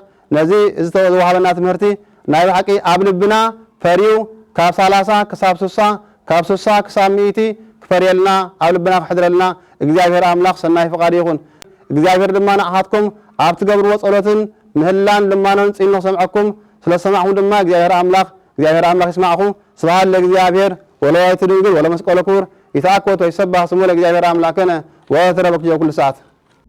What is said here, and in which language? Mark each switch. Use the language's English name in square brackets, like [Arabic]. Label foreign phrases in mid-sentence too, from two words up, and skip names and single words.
[Tigrinya] ነዚ ዝተወሃበና ትምህርቲ ናይ ብሓቂ ኣብ ልብና ፈሪዩ ካብ 30 ክሳብ 60 ካብ 60 ክሳብ 100 ክፈርየልና ኣብ ልብና ክሕድረልና እግዚአብሔር አምላክ ሰናይ ፈቃዱ ይኹን እግዚአብሔር ድማ ንኣኻትኩም ኣብ ትገብርዎ ጸሎትን ምህላን ልማኖን ጽኖ ሰምዐኩም ስለሰማዕኩም ድማ እግዚአብሔር አምላክ ይስማዕኩም [Geez] ስብሐት ለእግዚአብሔር ወለወላዲቱ ድንግል ወለመስቀሉ ክቡር ይትአኮት ወይሰብሕ ስሙ ለእግዚአብሔር አምላክነ ወተረበክ ኩሉ ሰዓት